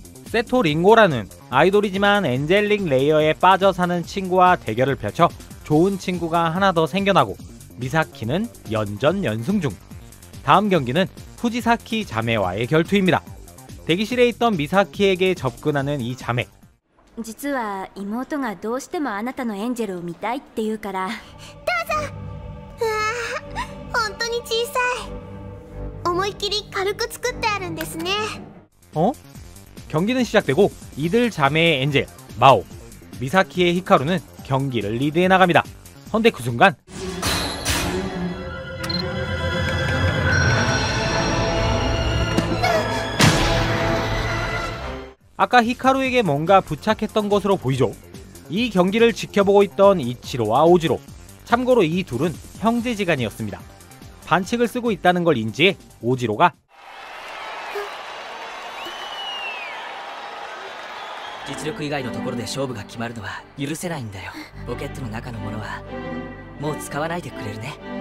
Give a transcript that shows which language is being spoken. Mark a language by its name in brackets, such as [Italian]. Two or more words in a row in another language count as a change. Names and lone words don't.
[Korean] 세토 링고라는 아이돌이지만 엔젤릭 레이어에 빠져 사는 친구와 대결을 펼쳐 좋은 친구가 하나 더 생겨나고 미사키는 연전연승 중. 다음 경기는 후지사키 자매와의 결투입니다. 대기실에 있던 미사키에게 접근하는 이 자매. [Japanese] 実は妹がどうしてもあなたのエンジェルを見たいって言うから。どうぞ。うわー、本当に小さい。思いっきり軽く作ってあるんですね。 [Korean] 경기는 시작되고 이들 자매의 엔젤 마오, 미사키의 히카루는 경기를 리드해 나갑니다. 헌데 그 순간 아까 히카루에게 뭔가 부착했던 것으로 보이죠. 이 경기를 지켜보고 있던 이치로와 오지로, 참고로 이 둘은 형제지간이었습니다. 반칙을 쓰고 있다는 걸 인지해 오지로가 [Japanese] 実力以外のところで勝負が決まるのは許せないんだよ。ポケットの中のものはもう使わないでくれるね。